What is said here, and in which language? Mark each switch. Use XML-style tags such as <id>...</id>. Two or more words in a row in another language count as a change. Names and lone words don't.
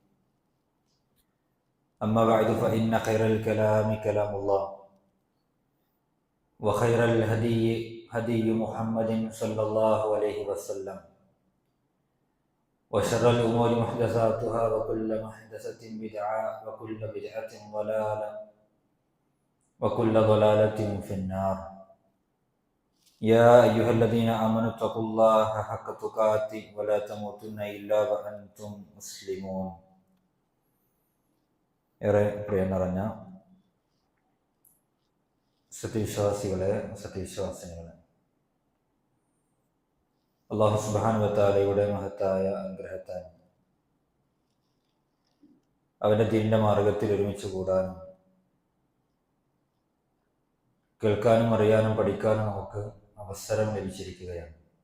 <ar>أما بعد فإن خير الكلام كلام الله، وخير الهدي هدي محمد صلى الله عليه وسلم، وشر الأمور محدثاتها وكل محدثة بدعة وكل بدعة ضلالة وكل ضلالة في النار. يا أيها الذين آمنوا اتقوا الله حق تقاته ولا تموتن إلا وأنتم مسلمون.</ar> <ml>ഏറെ പ്രിയം നിറഞ്ഞ സത്യവിശ്വാസികളെ, സത്യവിശ്വാസിനികളെ, അല്ലാഹു</ml> <ar>سبحانه وتعالى</ar> <ml>മഹത്തായ അനുഗ്രഹത്താൽ അവന്റെ ദീനിന്റെ മാർഗത്തിൽ ഒരുമിച്ച് കൂടാനും കേൾക്കാനും അറിയാനും പഠിക്കാനും നമുക്ക് അവസരം ലഭിച്ചിരിക്കുകയാണ്.</ml>